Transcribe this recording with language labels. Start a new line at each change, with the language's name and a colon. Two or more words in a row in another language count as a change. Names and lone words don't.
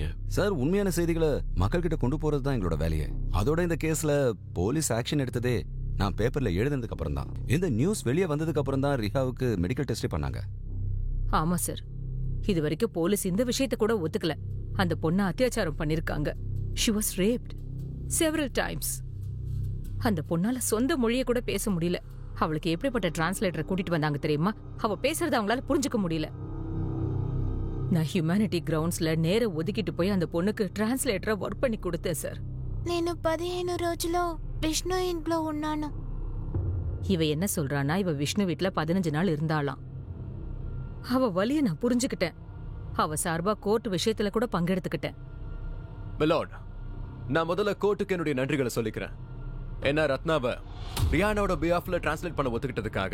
Tamil: சார், உண்மையான செய்திகளை மக்கள் கிட்ட கொண்டு போறது தான் எங்களோட வேலையே. அதோட இந்த கேஸ்ல
English: police action
Tamil: எடுத்ததே நான் பேப்பர்ல எழுதுனதுக்கு அப்புறம் தான். இந்த நியூஸ் வெளியே வந்ததுக்கு அப்புறம் தான் ரிஹாவுக்கு
English: medical test
Tamil: பண்ணாங்க. ஆமா சார், இது வரைக்கும் போலீஸ் இந்த விஷயத்தை கூட ஒத்துக்கல. அந்த பொண்ணை அத்தியாச்சாரம் பண்ணிருக்காங்க.
English: She was raped several times.
Tamil: அந்த பொண்ணால சொந்த மொழியை கூட பேச முடியல. அவளுக்கு எப்படிப்பட்ட டிரான்ஸ்லேட்டரை கூட்டிட்டு வந்தாங்க தெரியுமா? அவ பேசுறத அவங்களால புரிஞ்சுக்க முடியல. நான்
English: humanity grounds
Tamil: நேர ஒதுக்கிட்டு போய் அந்த பொண்ணுக்கு
English: translator work
Tamil: பண்ணி கொடுத்தேன் சார்.
Telugu: నేను 15 రోజులో విష్ణు ఇంట్లో ఉన్నాను.
Tamil: இவ என்ன சொல்றானா, இவ விஷ்ணு வீட்ல 15 நாள் இருந்தாளாம். அவ வலிய நான் புரிஞ்சுக்கிட்டேன். அவ சார்பா கோர்ட் விஷயத்துல கூட பங்கெடுத்துக்கிட்டேன். மிலார்ட், நான் முதல்ல கோர்ட்டுக்கு என்னுடைய நன்றிகளை சொல்லிக்கிறேன். என்ன ரத்னாவை ரிஹானாவோட பிஹாஃப்ல டிரான்ஸ்லேட் பண்ண ஒத்துக்கிட்டதுக்காக.